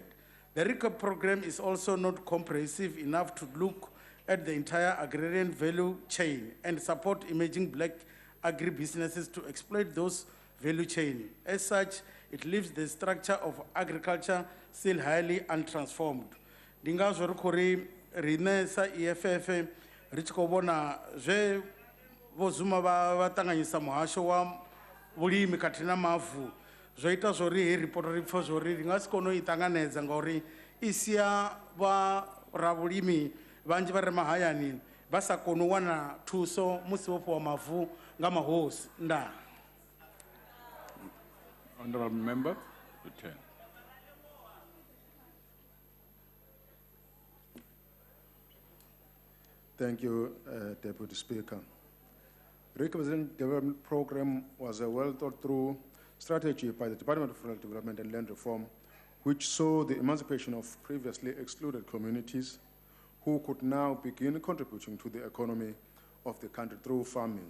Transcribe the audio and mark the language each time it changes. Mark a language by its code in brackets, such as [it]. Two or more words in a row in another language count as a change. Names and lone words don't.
[en] The recap program is also not comprehensive enough to look at the entire agrarian value chain and support emerging black agribusinesses to exploit those value chain. As such, it leaves the structure of agriculture still highly untransformed. [ve] Ndingazwo ri khou ri rine sa EFF ri tshi khou vhona zwe vho Zuma vha ṱanganyisa muhasho wa vhulimi khathihi na mavu zwo ita zwori hei report ri pfha zwori ri nga si kone u i ṱanganedza ngauri i sia vha ravhulimi vhanzhi vha re mahayani vha sa kone u wana thuso musi vho fhiwa mavu nga mahosi. Ndaa. [en] Honourable Member, return. Thank you, Deputy Speaker. Recapitalization Development Program was a well-thought-through strategy by the Department of Rural Development and Land Reform, which saw the emancipation of previously excluded communities who could now begin contributing to the economy of the country through farming.